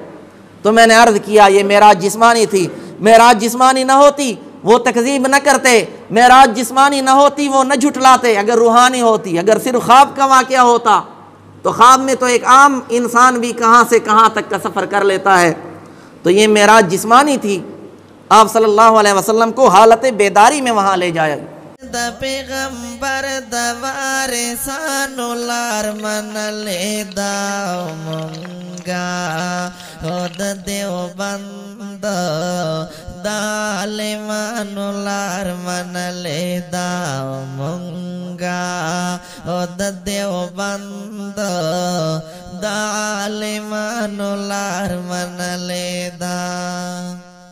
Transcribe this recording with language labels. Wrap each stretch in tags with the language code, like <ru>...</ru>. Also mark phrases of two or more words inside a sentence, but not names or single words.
<ur>تو میں نے عرض کیا یہ معراج جسمانی تھی، معراج جسمانی نہ ہوتی وہ تکذیب نہ کرتے، معراج جسمانی نہ ہوتی وہ نہ جھٹلاتے، اگر روحانی ہوتی، اگر صرف خواب کا واقعہ ہوتا تو خواب میں تو ایک عام انسان بھی کہاں سے کہاں تک کا سفر کر لیتا ہے۔ تو یہ معراج جسمانی تھی، آپ</ur> <ar>صلی اللہ علیہ وسلم</ar> <ur>کو حالت بیداری میں وہاں لے جایا گیا۔</ur> <ps>دا پیغمبر دا وارثانو لار من لیدا مونگا، او دا دیوبند دا عالمانو لار من لیدا مونگا، او دا دیوبند دا عالمانو لار من لیدا۔</ps>